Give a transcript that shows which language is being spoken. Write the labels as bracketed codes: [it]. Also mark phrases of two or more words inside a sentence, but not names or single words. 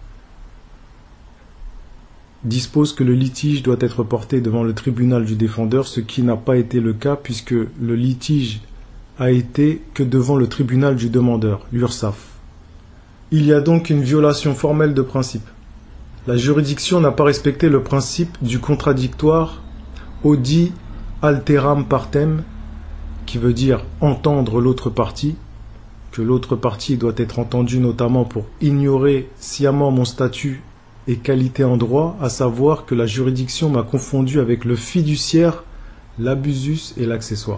[fr] Dispose que le litige doit être porté devant le tribunal du défendeur, ce qui n'a pas été le cas puisque le litige a été que devant le tribunal du demandeur, l'URSSAF. Il y a donc une violation formelle de principe. La juridiction n'a pas respecté le principe du contradictoire [la] audi alteram partem, [fr] qui veut dire entendre l'autre partie, que l'autre partie doit être entendue notamment pour ignorer sciemment mon statut et qualité en droit, à savoir que la juridiction m'a confondu avec le fiduciaire, l'abusus et l'accessoire.